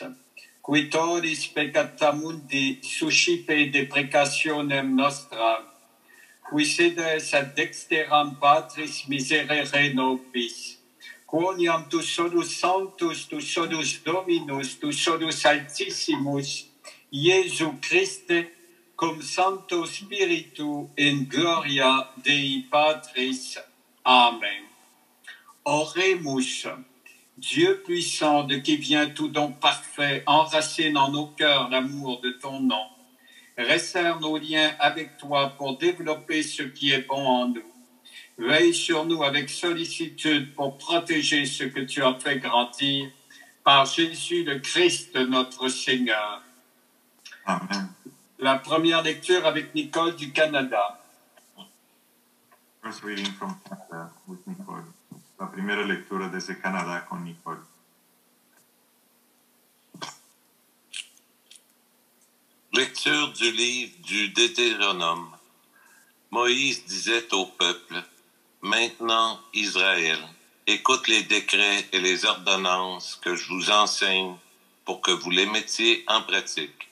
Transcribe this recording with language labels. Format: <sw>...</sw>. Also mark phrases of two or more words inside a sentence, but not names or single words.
<la>qui tollis peccata mundi suscipe deprecationem nostram, qui sedes ad dexteram Patris miserere nobis, quoniam tu solus sanctus, tu solus Dominus, tu solus Altissimus, Iesu Christe, cum Sancto Spiritu in gloria Dei Patris. Amen. Oremus.</la> <fr>Dieu puissant, de qui vient tout don parfait, enracine en nos cœurs l'amour de ton nom. Resserre nos liens avec toi pour développer ce qui est bon en nous. Veille sur nous avec sollicitude pour protéger ce que tu as fait grandir par Jésus le Christ notre Seigneur. Amen. La première lecture avec Nicole du Canada.</fr> <en>First reading from Canada with Nicole.</en> <es>La primera lectura desde Canadá con Nicole.</es> <fr>Lecture du livre du Deutéronome. Moïse disait au peuple, « Maintenant, Israël, écoute les décrets et les ordonnances que je vous enseigne pour que vous les mettiez en pratique.</fr>